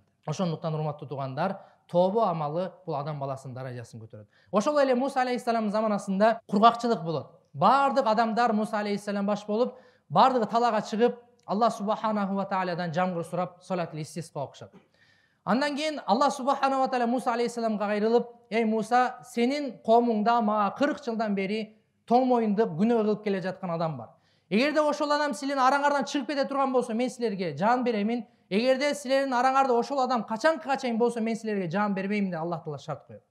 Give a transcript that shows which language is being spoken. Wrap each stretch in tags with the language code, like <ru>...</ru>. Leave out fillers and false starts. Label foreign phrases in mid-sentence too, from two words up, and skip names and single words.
<ky>Ошондуктан урматтуу туугандар, тобо амалы бул адам баласынын даражасын көтөрөт. Ошол эле Муса алейхиссаламдын заманасында кургакчылык болот. Баардык адамдар Муса алейхиссалам баш болуп, баардыгы талаага чыгып,</ky> <ar>الله سبحانه و تعالى</ar> <ky>жамгыр сурап,</ky> <ar>صلاة الاستسقاء</ar> <ky>окушат. Андан кийин</ky> <ar>الله سبحانه و تعالى</ar> <ky>Муса алейхиссаламга кайрылып, "Эй Муса, сенин коомуңда мага 40 жылдан бери тоң моюндук күнөө кылып келе жаткан адам бар. Эгерде ошол адам силердин араңардан чыгып кете турган болсо, мен силерге жан беремин. Эгерде силердин араңарда ошол адам качанкыга чейин болсо, мен силерге жан бербеймин" деп Аллах таала шарт коёт.</ky>